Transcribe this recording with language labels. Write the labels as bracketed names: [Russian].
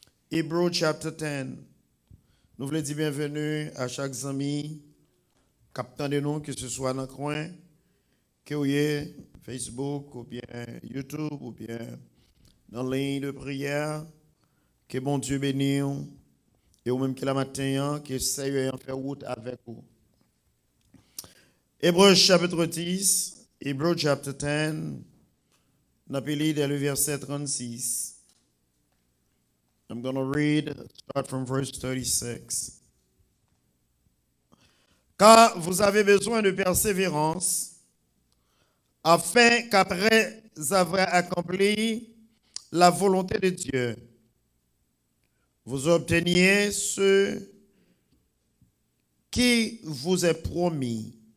[French] Hébreux chapitre 10. Nous voulons dire bienvenue à chaque ami, captant de nous, que ce soit dans le coin, que vous ayez Facebook ou bien YouTube ou bien dans la ligne de prière. Que bon Dieu bénisse et ou même que la matin, que Seigneur en fait route avec vous. Hébreux chapitre 10, Hébreux chapitre 10, on a pu lire le verset 36. [English] I'm going to read, start from verse 36. [French] Car vous avez besoin de persévérance, afin qu'après avoir accompli la volonté de Dieu, vous obteniez ce qui vous est promis.